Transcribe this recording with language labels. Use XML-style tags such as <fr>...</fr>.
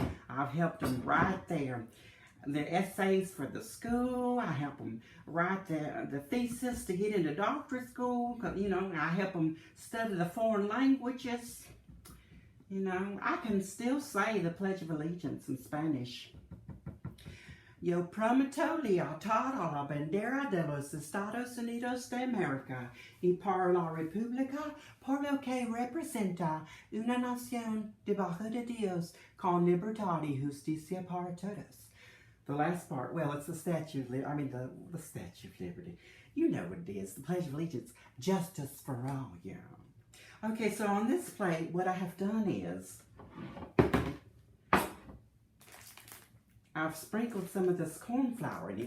<en>I've helped them write their essays for the school. I help them write the thesis to get into doctorate school. You know, I help them study the foreign languages. You know, I can still say the Pledge of Allegiance in Spanish.</en> <es>Yo prometo lealtad a la bandera de los Estados Unidos de América y para la República por lo que representa una nación debajo de Dios con libertad y justicia para todos.</es> <en>The last part, well, it's the Statue of Liberty. The Statue of Liberty. You know what it is. The Pledge of Allegiance. Justice for all, yeah. Okay, so on this plate, what I have done is, I've sprinkled some of this corn flour in here.</en>